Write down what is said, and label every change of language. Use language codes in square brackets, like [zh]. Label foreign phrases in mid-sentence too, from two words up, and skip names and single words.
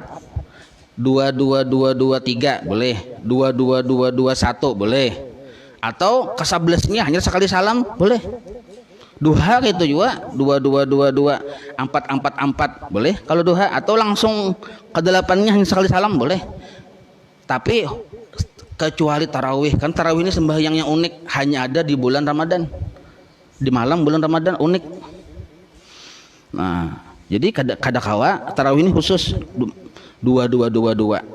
[bjn] 2 2 2 2 3 boleh, 2 2 2 2 1 boleh, atau ke-11-nya hanya sekali salam boleh. Duha gitu juga 2 2 2 2 4 4 4 boleh kalau duha, atau langsung ke-8-nya hanya sekali salam boleh. Tapi kecuali tarawih, kan tarawih ini sembahyang yang unik, hanya ada di bulan Ramadan, di malam bulan Ramadan unik. Nah, jadi kadakawa tarawih ini khusus 2 2 2 2.